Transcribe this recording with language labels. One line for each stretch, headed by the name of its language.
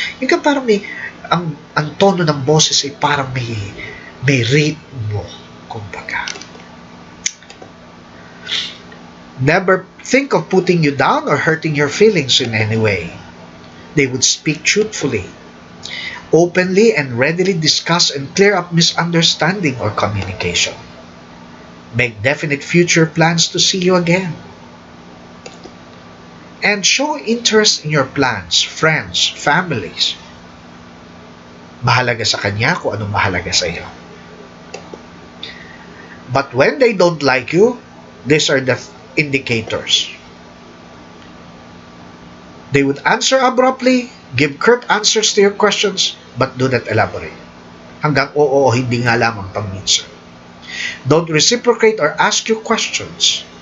Filipino: Yung ka parang may, ang tono ng boses ay parang may ritmo, kumbaga.
English: Never think of putting you down or hurting your feelings in any way. They would speak truthfully, openly, and readily discuss and clear up misunderstanding or communication. Make definite future plans to see you again. And show interest in your plans, friends, families.
Filipino: Mahalaga sa kanya kung anong mahalaga sa iyo.
English: But when they don't like you, these are the indicators. They would answer abruptly, give curt answers to your questions, but do not elaborate.
Filipino: Hanggang oo o hindi nga lamang pangminsan.
English: Don't reciprocate or ask you questions.